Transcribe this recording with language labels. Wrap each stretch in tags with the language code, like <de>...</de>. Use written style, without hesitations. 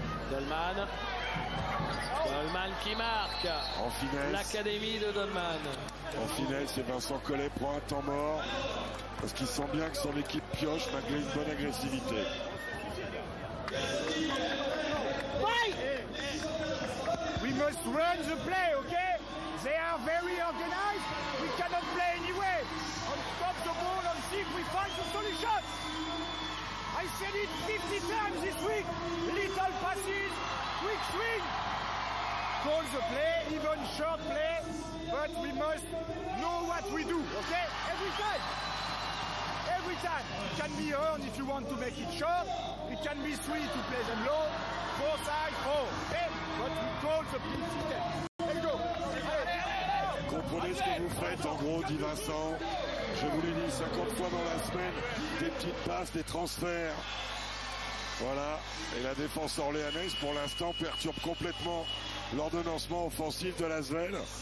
<fr>Dolman qui marque. En finesse. L'académie de Dolman. En finesse, c'est Vincent Collet prend un temps mort. Parce qu'il sent bien que son équipe pioche malgré une bonne agressivité.</fr> <en>We must run the play, okay? They are very organized. We cannot play anyway. On stop the ball and see if we find the solution. I said it 50 times this week. Little passes, quick swing. Call the play, even short play. But we must know what we do, okay? Every time. Every time. It can be earned if you want to make it short. It can be sweet to play them low. 4 side, 4. Okay? But we call the play. Let's go.</en> <fr>Comprenez ce que vous faites en gros, dit Vincent. Je vous l'ai dit 50 fois dans la semaine, des petites passes, des transferts. Voilà, et la défense orléanaise pour l'instant perturbe complètement l'ordonnancement offensif de l'Asvel.</fr>